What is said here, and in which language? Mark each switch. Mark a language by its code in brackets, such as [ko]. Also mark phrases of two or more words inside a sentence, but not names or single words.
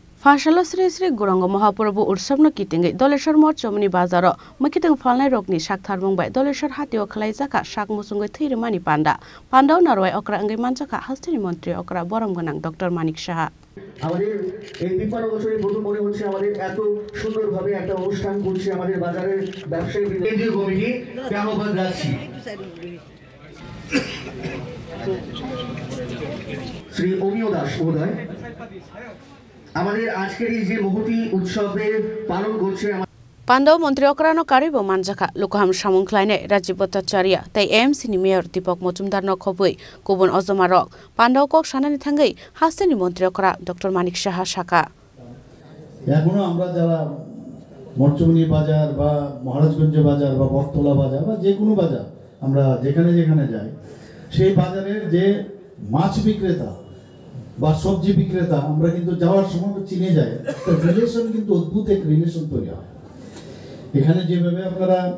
[trp] Fashala Sri Sri Guranga Mahaprabhu Ursabno Kitingi, Doleshar Morchomni Bazaro, Makiting Falnai Rokni Shakthar Mumbai, Doleshar Hatio Kalai Shak Musungai Thiri Mani Panda, Panda Narwai Okra Angai Manchaka, Hastini Montri Okra Boram Ganang, Dr. Manik Shaha. [bn] আমাদের এই 53 বছরের প্রথম মনে হচ্ছে আমাদের এত সুন্দরভাবে একটা অনুষ্ঠান করছে আমাদের বাজারের ব্যবসায়ী কেন্দ্রীয় কমিটি ধন্যবাদ রাখছি শ্রী অমিয় দাস মহোদয় আমাদের আজকের এই যে মহতি উৎসবের পালন করছে [trp] Pandau Montri Okrano Karibo Manjaka, Lukaham Shamungklaine, Rajiv Bhattacharya, Tai AMC ni Mayor Deepak Majumdar no Khobui, Kubun Ozomarok, Pandau Kok Shanani Thangai, Hasteni Montri Okra, Dr. Manik Shaha Shaka. [bn] এখনো আমরা যারা মরচুমনি বাজার বা মহারাজগঞ্জ বাজার বা বটতলা বাজার বা যে কোনো বাজার আমরা যেখানে যেখানে যাই সেই বাজারের যে মাছ বিক্রেতা বা সবজি বিক্রেতা আমরা কিন্তু যাওয়ার সময় চিনে যাই তো রিলেশন কিন্তু অদ্ভুত এক রিলেশন তৈরি হয় এখানে যেভাবে আপনারা